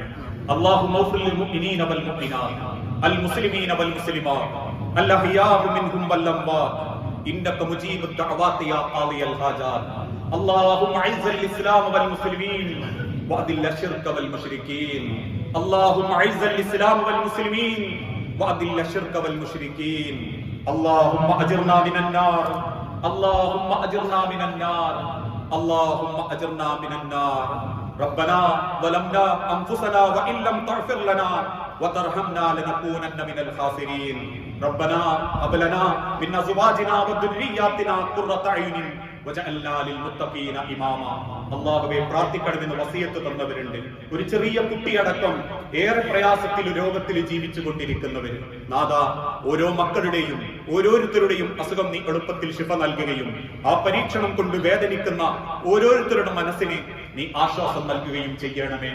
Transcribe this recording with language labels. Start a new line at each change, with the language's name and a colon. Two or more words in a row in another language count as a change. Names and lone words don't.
Arabic: اللهم اغفر للمؤمنين والمؤمنات المسلمين والمسلمات الأحياء منهم والأموات إنك مجيب الدعوات يا قاضي الحاجات. اللهم أعز الإسلام والمسلمين وأذل الشرك والمشركين. اللهم أعز الإسلام والمسلمين وأذل الشرك والمشركين. اللهم أجرنا من النار. اللهم أجرنا من النار. اللهم أجرنا من النار. ربنا ظلمنا أنفسنا وإن لم تغفر لنا وترحمنا لنكونن من الخاسرين. ربنا هب لنا من أزواجنا وذرياتنا قرة أعين واجعلنا للمتقين إماما.
Malayalam: അല്ലാഹുവേ, പ്രാർത്ഥിക്കണമെന്ന് വസിയത്ത് തന്നവരുണ്ട്. ഒരു ചെറിയ കുട്ടിയടക്കം ഏറെ പ്രയാസത്തിൽ രോഗത്തിൽ ജീവിച്ചു കൊണ്ടിരിക്കുന്നവർ നാഥ, ഓരോ മക്കളുടെയും ഓരോരുത്തരുടെയും അസുഖം നീ എളുപ്പത്തിൽ ശിഫ നൽകുകയും ആ പരീക്ഷണം കൊണ്ട് വേദനിക്കുന്ന ഓരോരുത്തരുടെ മനസ്സിന് നീ ആശ്വാസം നൽകുകയും ചെയ്യണമേ.